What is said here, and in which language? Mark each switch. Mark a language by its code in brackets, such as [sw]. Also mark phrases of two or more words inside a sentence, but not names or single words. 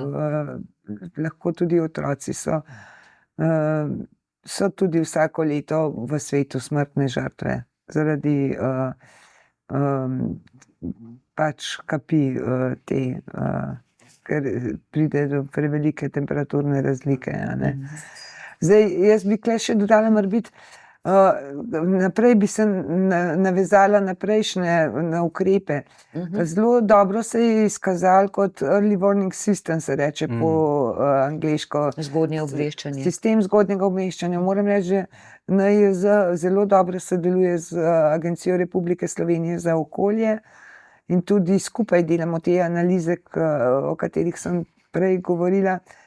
[sl] lahko tudi otroci so tudi vsako leto v svetu smrtne žrtve zaradi pač kapi te, ker pride do prevelike temperaturne razlike, a ne. Zdaj, jaz bi tule še dodala morebiti, naprej bi se navezala na prejšnje, na ukrepe. Zelo dobro se je izkazalo kot [en] early warning system, [sl] se reče po angleško. Zgodnje obveščanje. Sistem zgodnjega obveščanja. Moram reči, že NIJZ zelo dobro sodeluje z Agencijo Republike Slovenije za okolje in tudi skupaj delamo te analize, o katerih sem prej govorila,